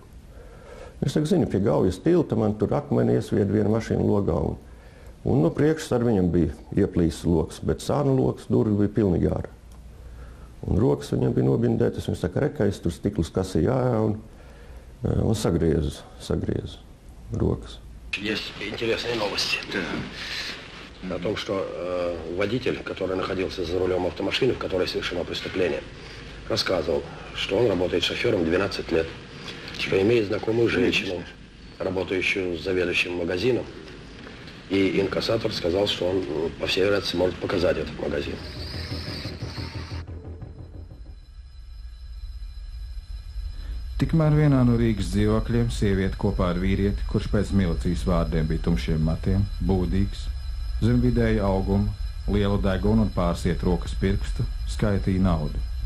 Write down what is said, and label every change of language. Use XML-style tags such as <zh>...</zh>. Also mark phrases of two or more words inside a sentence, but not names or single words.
<lv>Viņš saka, zini, pie Gaujas tilta man tur akmeni iesvied viena mašīna logā un no priekšas ar viņam bija ieplīsis loks, bet sānu loks durvi bija pilnīgi ārā. Un rokas viņam bija nobindētas, viņš saka, rekais tur stiklus kasīja un sagriez rokas.</lv> <ru>Есть интересные новости. О том, что водитель, который находился за рулем автомашины, в которой совершено преступление, рассказывал, что он работает шофером 12 лет, что имеет знакомую женщину, работающую заведующим магазином, и инкассатор сказал, что он, по всей вероятности, может показать этот магазин.</ru> <lv>Tikmēr vienā no Rīgas dzīvokļiem sieviete kopā ar vīrieti, kurš pēc milicijas vārdiem bija tumšiem matiem, būdīgs, zem vidēja auguma, lielu degunu un pārsiet rokas pirkstu, skaitīja naudu.</lv>